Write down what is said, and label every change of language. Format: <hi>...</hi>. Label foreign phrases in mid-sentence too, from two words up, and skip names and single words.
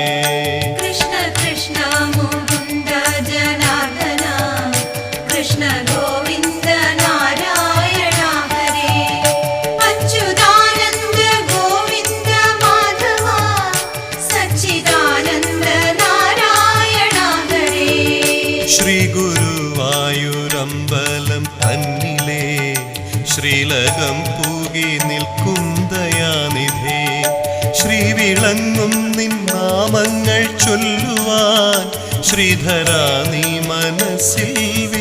<sa>कृष्ण कृष्ण मुकुन्द जनार्दन कृष्ण गोविन्द नारायण हरे अच्युतानन्द गोविन्द माधव सच्चिदानन्द नारायण हरे</sa> <ml>श्री गुरुवायूरമ്പലം തന്നിലേ ശ്രീലകം പൂകി നിൽക്കും ദയാനിധേ ശ്രീ വിളങ്ങും നിൻ നാമങ്ങൾ ചൊല്ലുവാൻ ശ്രീധരാ നീ മനസ്സിൽ</ml>